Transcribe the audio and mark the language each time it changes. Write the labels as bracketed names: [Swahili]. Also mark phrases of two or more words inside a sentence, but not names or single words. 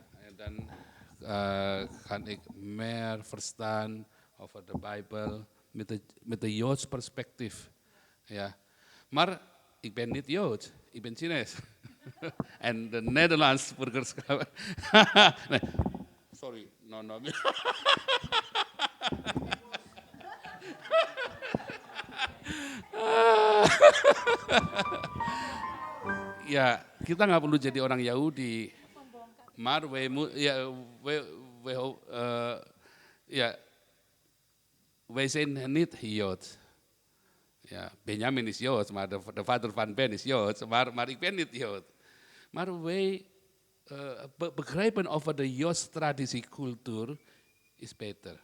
[Dutch] En dan kan ik meer verstaan over de Bijbel met de Joods perspectief. Ja. Maar ik ben niet Joods, ik ben Chinees. En de Nederlands burgerschap. Nee, sorry, no. [Indonesian] Ya, kita nggak perlu jadi orang Yahudi. [Dutch] Maar wij zijn niet Joods. Ja, Benjamin is Joods, maar de vader van Ben is Joods, maar ik ben niet Joods. Maar wij begrijpen over de Joodse traditie, cultuur is beter.